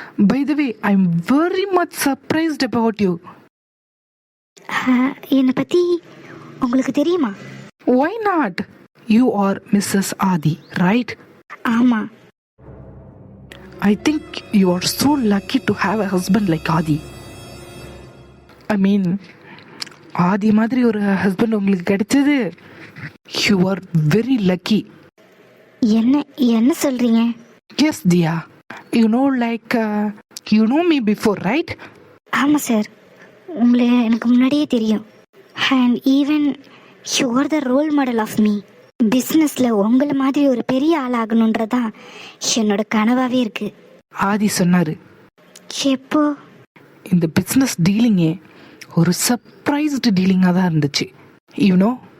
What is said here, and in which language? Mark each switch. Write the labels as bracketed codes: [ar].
[en] By the way, I'm very much surprised about you. [ta] என்னை பற்றி உங்களுக்கு தெரியுமா? [en] Why not? You are Mrs. Adi, right? [ta] ஆமாம். [en] I think you are so lucky to have a husband like Adi. I mean, [ta] ஆதி மாதிரி ஒரு husband உங்களுக்கு கிடைச்சது, [en] you are very lucky. [ta] என்ன சொல்கிறீங்க? [en] Yes, Dia. You know, like, you know me before, right? [ta] ஆமாம் sir, உங்களை எனக்கு முன்னாடியே தெரியும். [en] And even you are the role model of me. [ta] பிஸ்னஸில் உங்களை மாதிரி ஒரு பெரிய ஆளாகணுன்றதான் என்னோட கனவாகவே இருக்குது. ஆதி சொன்னார். எப்போ? இந்த பிஸ்னஸ் டீலிங்கே ஒரு சர்ப்ரைஸ்டு டீலிங்காக தான் இருந்துச்சு. யூனோ,